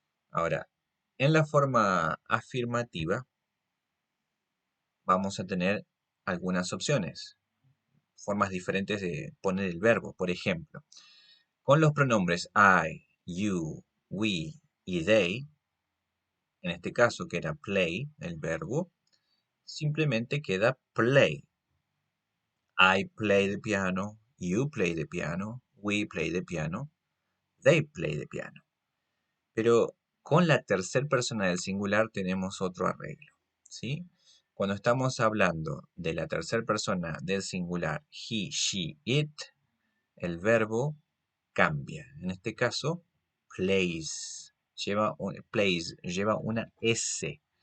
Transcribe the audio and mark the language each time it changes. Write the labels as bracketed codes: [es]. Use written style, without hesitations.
[es] Ahora, en la forma afirmativa, vamos a tener algunas opciones, formas diferentes de poner el verbo. Por ejemplo, con los pronombres I, you, we y they, en este caso que era play, el verbo, simplemente queda play. [en] I play the piano, you play the piano, we play the piano, they play the piano. [es] Pero con la tercera persona del singular tenemos otro arreglo, ¿sí? Cuando estamos hablando de la tercera persona del singular, he, she, it, el verbo cambia. En este caso, plays lleva una S.